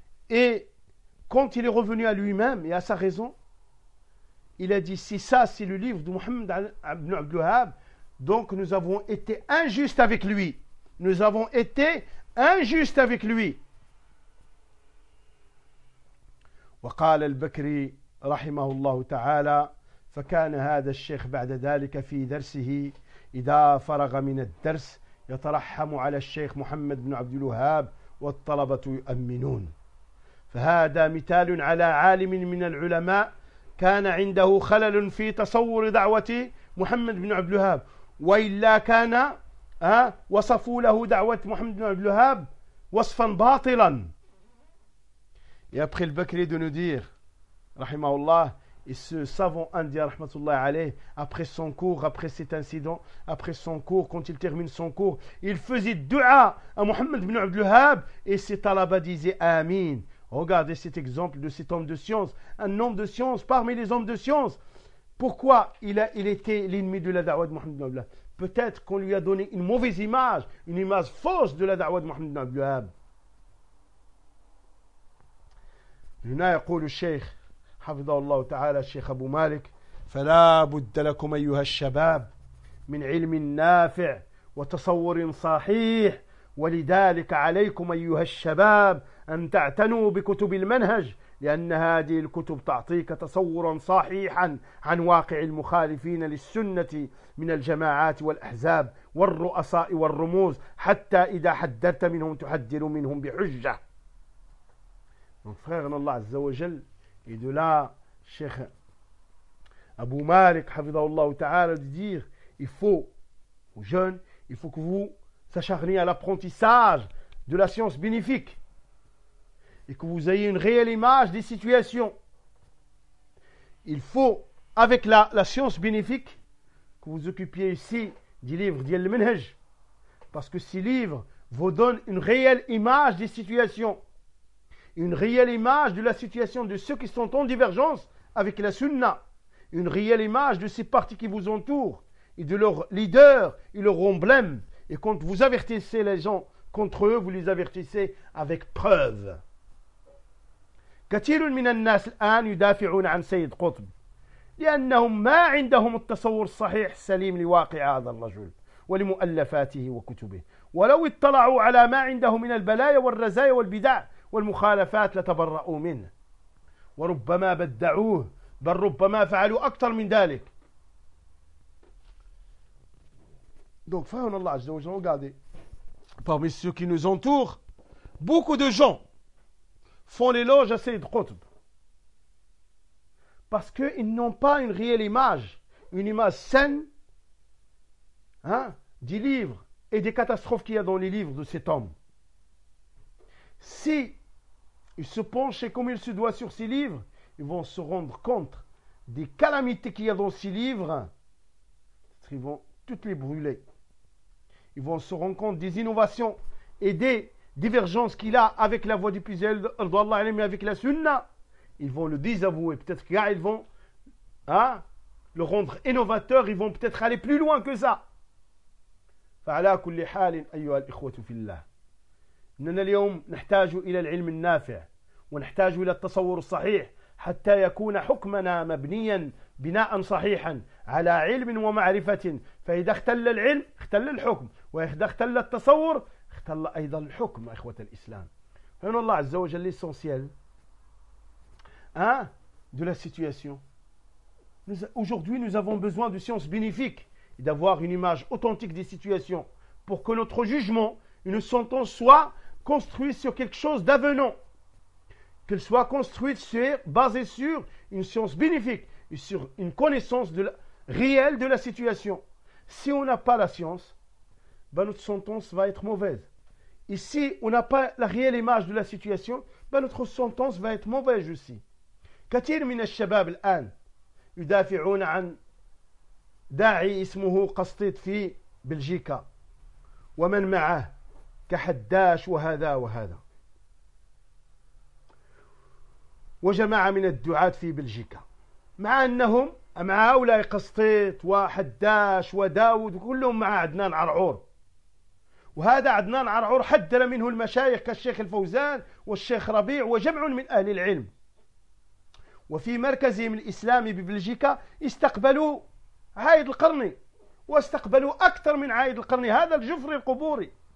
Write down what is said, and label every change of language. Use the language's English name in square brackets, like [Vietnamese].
[French] Et quand il est revenu à lui-même et à sa raison, il a dit, si ça c'est le livre de Mohammed ibn Abdul Wahhab, donc nous avons été injustes avec lui. Nous avons été injustes avec lui. [Arabic] وقال البكري رحمه الله تعالى فكان هذا الشيخ بعد ذلك في درسه إذا فرغ من الدرس يترحم على الشيخ محمد بن عبد الوهاب والطلبة يؤمنون فهذا مثال على عالم من العلماء كان عنده خلل في تصور دعوة محمد بن عبد الوهاب وإلا كان وصفوا له دعوة محمد بن عبد الوهاب وصفا باطلا. [French] Et après le Bakri de nous dire, Rahimahullah, et ce savant indien, Rahmatullah alayh, après son cours, après cet incident, après son cours, quand il termine son cours, il faisait dua à Mohammed ibn Abdul Wahhab et ses talabas disaient Amin. Regardez cet exemple de cet homme de science, un homme de science parmi les hommes de science. Pourquoi il était l'ennemi de la da'wah de Mohammed ibn Abdul Wahhab? Peut-être qu'on lui a donné une mauvaise image, une image fausse de la da'wah de Mohammed ibn Abdul Wahhab. [Arabic] هنا يقول الشيخ حفظه الله تعالى الشيخ أبو مالك فلا بد لكم أيها الشباب من علم نافع وتصور صحيح ولذلك عليكم أيها الشباب أن تعتنوا بكتب المنهج لأن هذه الكتب تعطيك تصورا صحيحا عن واقع المخالفين للسنة من الجماعات والأحزاب والرؤساء والرموز حتى إذا حذرت منهم تحذر منهم بحجة. [French] Mon frère, Allah Azza wa Jal, et de là, Cheikh Abu Malik, Hafidhahullah Ta'ala, de dire, il faut, aux jeunes, il faut que vous s'acharniez à l'apprentissage de la science bénéfique, et que vous ayez une réelle image des situations. Il faut, avec la science bénéfique, que vous occupiez ici du livre d'Yal Menhej, parce que ces livres vous donnent une réelle image des situations. Une réelle image de la situation de ceux qui sont en divergence avec la sunna. Une réelle image de ces partis qui vous entourent et de leurs leaders et leurs emblèmes. Et quand vous avertissez les gens contre eux, vous les avertissez avec preuve. [Arabic] كثير من الناس الآن يدافعون عن سيد قطب لأنهم ما عندهم التصور الصحيح السليم لواقع هذا الرجل ولمؤلفاته وكتبه ولو اطلعوا على ما عندهم من البلايا والرزايا والبدع والمخالفات لتبرؤوا منه، وربما بدعوه، بل ربما فعلوا أكثر من ذلك. دونك فهنا الله عز وجل [French] regardez parmi ceux qui nous entourent beaucoup de gens font l'éloge à Sayyid Qutb parce qu'ils n'ont pas une réelle image, une image saine, hein, des livres et des catastrophes qu'il y a dans les livres de cet homme. Si ils se penchent comme il se doit sur ces livres, ils vont se rendre compte des calamités qu'il y a dans ces livres. Ils vont toutes les brûler. Ils vont se rendre compte des innovations et des divergences qu'il a avec la voie du Puisé, avec la Sunna. Ils vont le désavouer. Peut-être qu'ils vont le rendre innovateur. Ils vont peut-être aller plus loin que ça. [Arabic] فعلى كل حال أيها الإخوة في الله إننا اليوم نحتاج إلى العلم النافع ونحتاج إلى التصور الصحيح حتى يكون حكمنا مبنيا بناء صحيحا على علم ومعرفة. فإذا اختل العلم اختل الحكم، وإذا اختل التصور اختل أيضا الحكم. إخوة الإسلام، فإن الله عز وجل [French] l'essentiel de la situation. Aujourd'hui nous avons besoin de sciences bénéfiques et d'avoir une image authentique des situations pour que notre jugement, une sentence soit construite sur quelque chose d'avenant, qu'elle soit construite sur, basée sur une science bénéfique et sur une connaissance de la, réelle de la situation. Si on n'a pas la science, ben notre sentence va être mauvaise. Et si on n'a pas la réelle image de la situation, ben notre sentence va être mauvaise aussi. [Arabic] كثير من الشباب الآن يدافعون عن داعي اسمه قسطيط في بلجيكا ومن معه كحداش وهذا وهذا وجماعة من الدعاة في بلجيكا، مع أنهم مع هؤلاء قسطيط وحداش وداود كلهم مع عدنان عرعور، وهذا عدنان عرعور حدر منه المشايخ كالشيخ الفوزان والشيخ ربيع وجمع من أهل العلم، وفي مركزهم الإسلامي ببلجيكا استقبلوا عايد القرني واستقبلوا أكثر من عايد القرني هذا الجفري القبوري.